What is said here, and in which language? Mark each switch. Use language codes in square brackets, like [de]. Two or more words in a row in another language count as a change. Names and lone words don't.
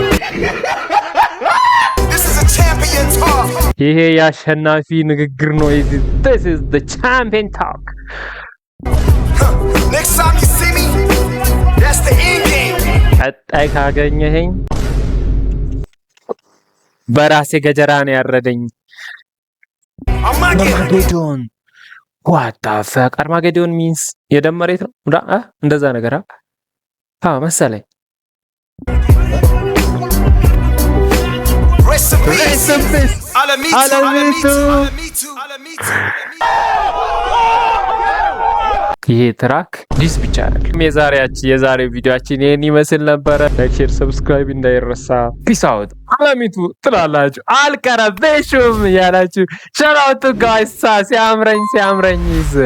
[en] This is a champion talk. [am] ይሄ የአሸናፊ ንግግር ነው። [en] This is the champion talk. Next time you see me, that's the end game. [am] ቀጣይ ካገኘኸኝ በራሴ ገጀራ ነው ያረደኝ። አርማጌዶን [en] what the fuck? [am] አርማጌዶን means የደም መሬት ነው እንደዛ ነገር መሰለኝ። ይሄ ትራክ ዲስ ብቻ አይደለም። የዛሬ ቪዲዮአችን ይሄን ይመስል ነበረ። [en] like, share, subscribe [am] እንዳይረሳ። [en] peace out። [am] አለሚቱ ትላላችሁ አልቀረበሽም ያላችሁ [en] shout out guys። [am] ሲያምረኝ